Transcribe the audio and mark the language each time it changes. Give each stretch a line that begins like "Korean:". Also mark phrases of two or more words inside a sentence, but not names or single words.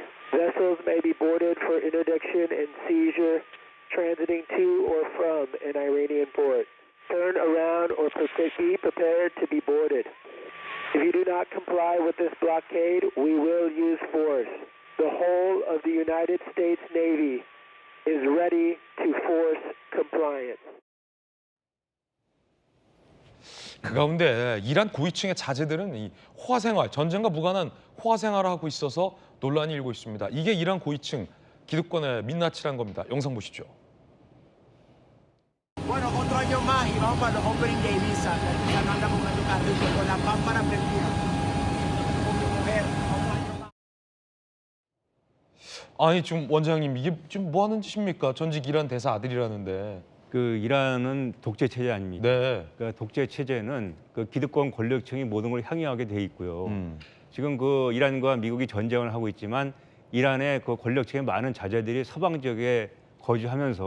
English: Vessels may be boarded for interdiction and seizure transiting to or from an Iranian port. Turn around or be prepared to be boarded. If you do not comply with this blockade, we will use force. The whole of the United States Navy is ready to force compliance.
Korean: 그 가운데 이란 고위층의 자제들은 이 호화 생활, 전쟁과 무관한 호화 생활을 하고 있어서 논란이 일고 있습니다. 이게 이란 고위층 기득권의 민낯이란 겁니다. 영상 보시죠.
Spanish: Bueno, otro año más y vamos para los
English: opening day
Spanish: visa. Ya no andamos con tu carrito, con la pámpara prendida. Con mi mujer, otro año más.
Korean: 아니 지금 원장님 이게 지금 뭐 하는 짓입니까? 전직 이란 대사 아들이라는데. 그 이란은 독재 체제 아닙니까? 네. 그 독재 체제는 그 기득권 권력층이 모든 걸 향유하게 돼 있고요. 지금 그 이란과 미국이 전쟁을 하고 있지만 이란의 그 권력층의 많은 자제들이 서방 지역에 거주하면서